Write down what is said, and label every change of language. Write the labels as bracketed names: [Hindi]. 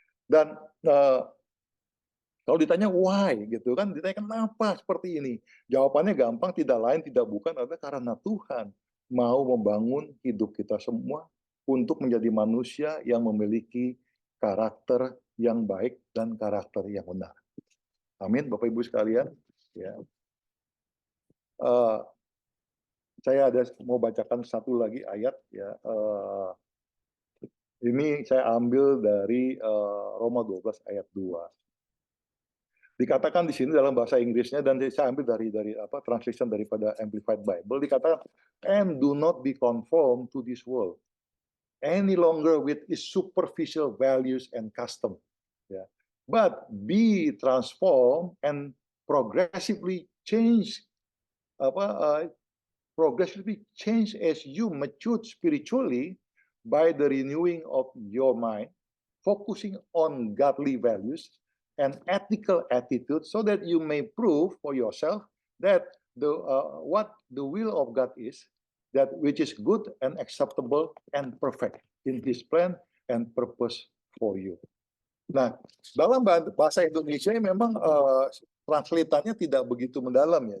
[Indonesian] Dan kalau ditanya why gitu kan, ditanya kenapa seperti ini, jawabannya gampang, tidak lain tidak bukan adalah karena Tuhan mau membangun hidup kita semua untuk menjadi manusia yang memiliki karakter yang baik dan karakter yang benar. Amin, Bapak Ibu sekalian. Ya. Saya mau bacakan satu lagi ayat ya. Ini saya ambil dari Roma 12 ayat 2. Dikatakan di sini dalam bahasa Inggrisnya, dan saya ambil dari translation daripada Amplified Bible, dikatakan, [English] and do not be conformed to this world any longer with its superficial values and custom, yeah, but be transformed and progressively change as you mature spiritually by the renewing of your mind, focusing on godly values and ethical attitude, so that you may prove for yourself that what the will of God is, that which is good and acceptable and perfect in His plan and purpose for you. [Indonesian] Nah, dalam bahasa Indonesia memang translatannya tidak begitu mendalam ya.